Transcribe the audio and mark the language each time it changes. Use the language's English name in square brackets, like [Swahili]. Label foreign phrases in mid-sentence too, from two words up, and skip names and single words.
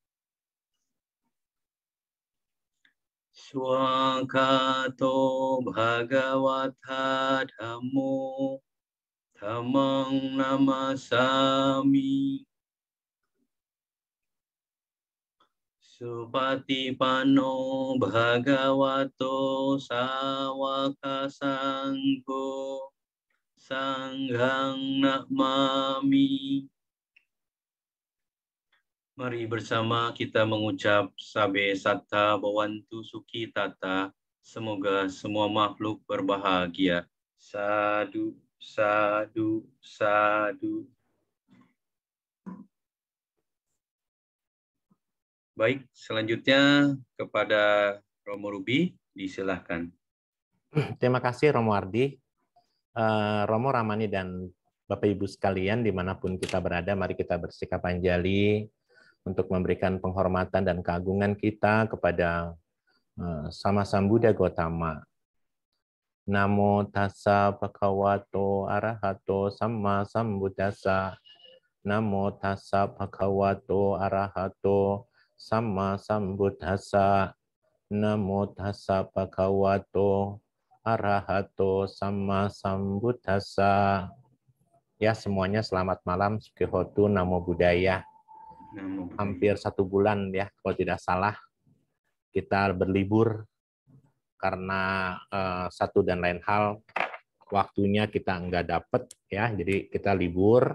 [Pali] Swakato Bhagavata Dhammo Dhammang Namasami. Supatipano Bhagavato Sawaka Sangho Sanghang Namami. [Indonesian] Mari bersama kita mengucap [Pali] Sabe Satta Bhavantu Sukhi Tata. [Indonesian] Semoga semua makhluk berbahagia. [Pali] Sadu, sadu, sadu. [Indonesian] Baik, selanjutnya kepada Romo Ruby, disilahkan. Terima kasih Romo Ardi, Romo Ramani dan Bapak Ibu sekalian, dimanapun kita berada, mari kita bersikap anjali untuk memberikan penghormatan dan keagungan kita kepada Sama Sambuddha Gautama. [Pali] Namo tassa bhagavato arahato samma sambuddhassa. Namo tassa bhagavato arahato samma sambuddhassa. Namo tassa bhagavato arahato samma sambuddhassa. [Indonesian] Ya, semuanya selamat malam. [Pali] Sukihotu, Namo Buddhaya. [Indonesian] Hampir 1 bulan ya, kalau tidak salah, kita berlibur karena satu dan lain hal, waktunya kita nggak dapet ya, jadi kita libur.